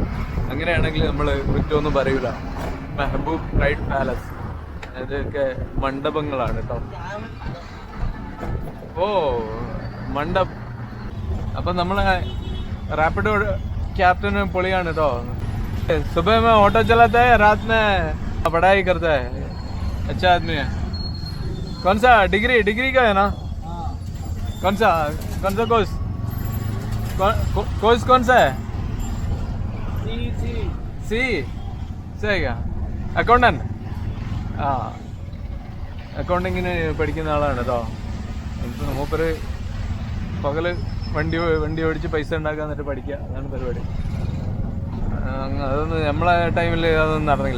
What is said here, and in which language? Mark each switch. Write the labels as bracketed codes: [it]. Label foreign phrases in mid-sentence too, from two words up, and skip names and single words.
[ml] അങ്ങനെയാണെങ്കിൽ നമ്മൾ കുറ്റമൊന്നും പറയൂല. മെഹബൂബ് റൈഡ് പാലസ്, ഇതൊക്കെ മണ്ഡപങ്ങളാണ് കേട്ടോ. മണ്ഡപ്. അപ്പം നമ്മളെ റാപ്പിഡോ ക്യാപ്റ്റന് പൊളിയാണ് കേട്ടോ. [hi] सुबह में ऑटो चलाता है, रात में पढ़ाई करता है. अच्छा आदमी है. कौन सा डिग्री का है ना? कौन सा कोर्स? कोर्स कौन सा है? सी है क्या? [ml] അക്കൗണ്ടന്റ്. അക്കൗണ്ടിങ്ങിന് പഠിക്കുന്ന ആളാണ് കേട്ടോ. മൂപ്പര് പകല് വണ്ടി ഓടിച്ച് പൈസ ഉണ്ടാക്കുക, എന്നിട്ട് പഠിക്കുക, അതാണ് പരിപാടി. അതൊന്നും നമ്മളെ ടൈമിൽ അതൊന്നും നടന്നില്ല.